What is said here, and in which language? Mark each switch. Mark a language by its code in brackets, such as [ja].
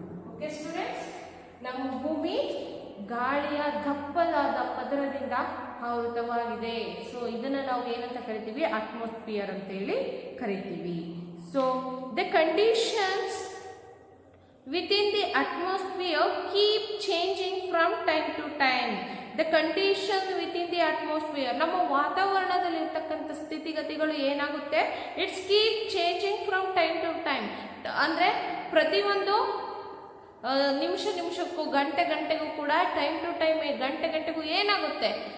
[kn] Okay students, ನಮ್ಮ ಭೂಮಿ ಗಾಳಿಯ ದಪ್ಪದಾದ ಪದರದಿಂದ ಆವೃತವಾಗಿದೆ. ಸೊ ಇದನ್ನ ನಾವು ಏನಂತ ಕರಿತೀವಿ? ಅಟ್ಮಾಸ್ಫಿಯರ್ ಅಂತ ಹೇಳಿ ಕರಿತೀವಿ. [en] So the conditions within the atmosphere keep changing from time to time. The condition within the atmosphere, [kn] ನಮ್ಮ ವಾತಾವರಣದಲ್ಲಿ ಇರತಕ್ಕಂಥ ಸ್ಥಿತಿಗತಿಗಳು ಏನಾಗುತ್ತೆ? [en] It's keep changing from time to time. [kn] ಅಂದ್ರೆ ಪ್ರತಿಯೊಂದು ನಿಮಿಷಕ್ಕೂ ಗಂಟೆಗೂ ಕೂಡ ಟೈಮ್ ಟು ಟೈಮ್ ಗಂಟೆಗೂ ಏನಾಗುತ್ತೆ?